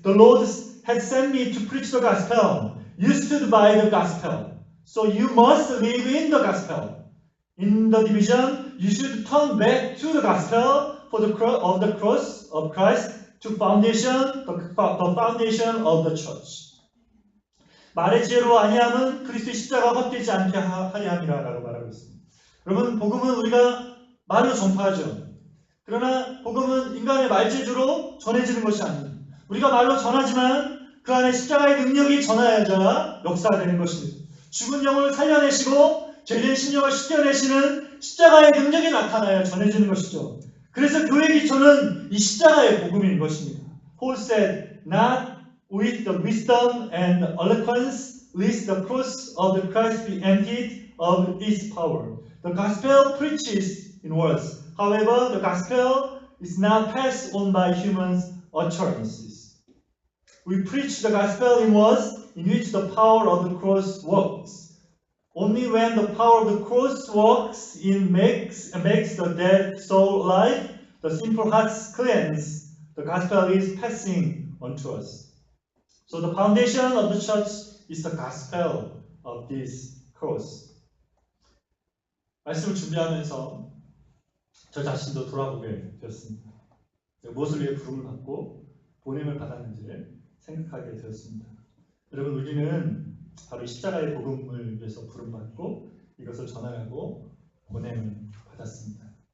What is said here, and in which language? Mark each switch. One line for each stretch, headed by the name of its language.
English: The Lord had sent me to preach the gospel. You stood by the gospel. So you must live in the gospel. In the division, you should turn back to the gospel of the cross of Christ to the foundation of the church.
Korean: 말의 지혜로 아니함은 그리스도의 십자가가 헛되지 않게 하려 함이라고 말하고 있습니다. 여러분, 복음은 우리가 말로 전파하죠. 그러나 복음은 인간의 말재주로 전해지는 것이 아닙니다. 우리가 말로 전하지만 그 안에 십자가의 능력이 전하여야 역사가 되는 것입니다. 죽은 영을 살려내시고 죄된 심령을 씻겨내시는 십자가의 능력이 나타나야 전해지는 것이죠. 그래서 교회의 기초는 이 십자가의 복음인 것입니다.
English: Paul said, not with the wisdom and eloquence, lest the cross of the Christ be emptied of its power. The gospel preaches in words. However, the gospel is not passed on by human utterances. We preach the gospel in words in which the power of the cross works. Only when the power of the cross works makes the dead soul alive, the simple hearts cleanse. The gospel is passing on to us. So the foundation of the church is the gospel of this cross.
Korean: 말씀을 준비하면서 저 자신도 돌아보게 되었습니다. 무엇을 위해 부름을 받고 보냄을 받았는지를 생각하게 되었습니다. 여러분, 우리는 바로 십자가의 복음을 위해서 부름받고 이것을 전하라고 보냄을 받았습니다.